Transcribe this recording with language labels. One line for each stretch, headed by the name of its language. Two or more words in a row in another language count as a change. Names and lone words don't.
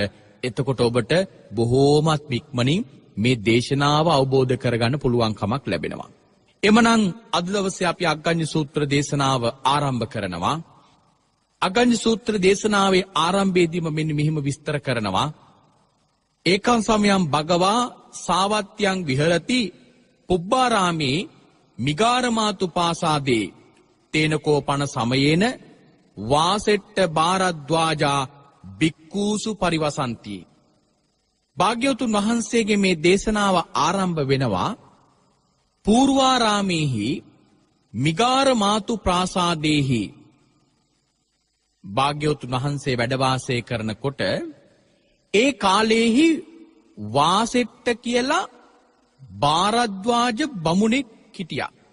Sinhala: එතකොට ඔබට බොහෝමත් ඉක්මනින් මේ දේශනාව අවබෝධ කරගන්න පුළුවන් කමක් ලැබෙනවා. එමනම් අද දවසේ අපි අග්ගඤ්ඤ සූත්‍ර දේශනාව ආරම්භ කරනවා. අග්ගඤ්ඤ සූත්‍ර දේශනාවේ ආරම්භයේදීම මෙන්න මෙහිම විස්තර කරනවා.
Pali: ඒකං සමයං භගවා සාවත්‍යං විහෙරති පුබ්බාරාමේ මිගාරමාතු පාසාදේ තේනකෝ පන සමයේන වාසෙට්ට බාරද්වාජා බික්කූසු පරිවසන්ති.
Sinhala: භාග්‍යවතුන් වහන්සේගේ මේ දේශනාව ආරම්භ වෙනවා පූර්වාරාමේහි මිගාරමාතු ප්‍රාසාදේහි. භාග්‍යවතුන් වහන්සේ වැඩ වාසය කරනකොට ඒ කාලේහි වාසෙට්ට කියලා බාරද්වාජ බමුණෙක් හිටියා.